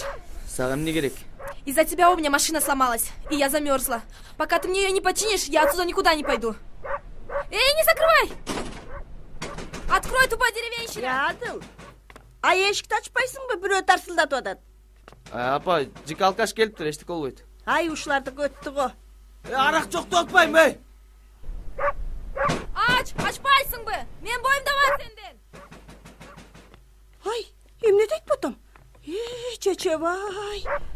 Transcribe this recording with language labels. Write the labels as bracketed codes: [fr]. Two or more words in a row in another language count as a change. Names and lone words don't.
[ky] Сага эмне керек? [ru] Из-за тебя у меня машина сломалась, и я замерзла. Пока ты мне ее не починишь, я отсюда никуда не пойду. Эй, не закрывай! Открой, тупая деревенщина! [ky] Адыл. Ай, эшикти ачпайсыңбы? Бирөө тарсылдатып атат. Апа, жик алкаш келиптир, эчтеке болбойт. Ай, ушуларды көттү го. Арак жок деп атпайм, эй! Açпайсыңбы? Мен боюмда бар сенден. Ай, эмне дейт потом? Чечебай.